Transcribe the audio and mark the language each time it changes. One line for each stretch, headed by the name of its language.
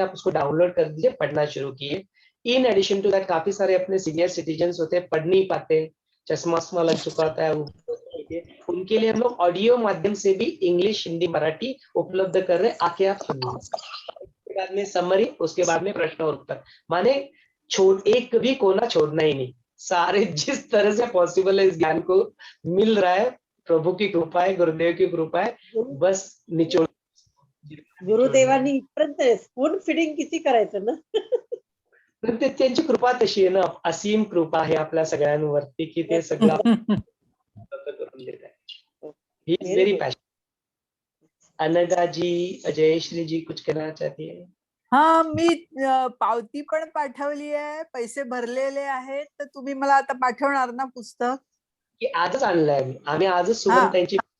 Hindi: आप उसको डाउनलोड कर दीजिए, पढ़ना शुरू कीजिए.
English: in addition to that
Hindi: काफी सारे अपने सीनियर सिटीजन होते हैं, पढ़ नहीं पाते, चश्मा लग चुका होता है, उनके लिए हम लोग ऑडियो माध्यम से भी इंग्लिश, हिंदी, मराठी उपलब्ध कर रहे हैं. आके आप सुनिए. उसके बाद में समरी, उसके बाद में प्रश्न और उत्तर. माने एक भी कोना छोड़ना ही नहीं. सारे जिस तरह से पॉसिबल है इस ज्ञान को मिल रहा है. प्रभू की कृपा है, गुरुदेव की कृपा है. बस निचोड.
Marathi: गुरुदेवांनी इथपर्यंत स्पून फिडिंग किती करायचं ना. त्यांची कृपा तशी आहे ना, असीम कृपा आहे आपल्या सगळ्यांवरती की ते सगळं करून देत आहे.
English: He is very passion.
Hindi: Anagha जी, जयश्री जी कुछ कहना चाहती है?
Marathi: हा, मी पावती पण पाठवली आहे, पैसे भरलेले आहेत, तर तुम्ही मला आता पाठवणार ना पुस्तक? की आजच आणलंय आम्ही आजच सुमन त्यांची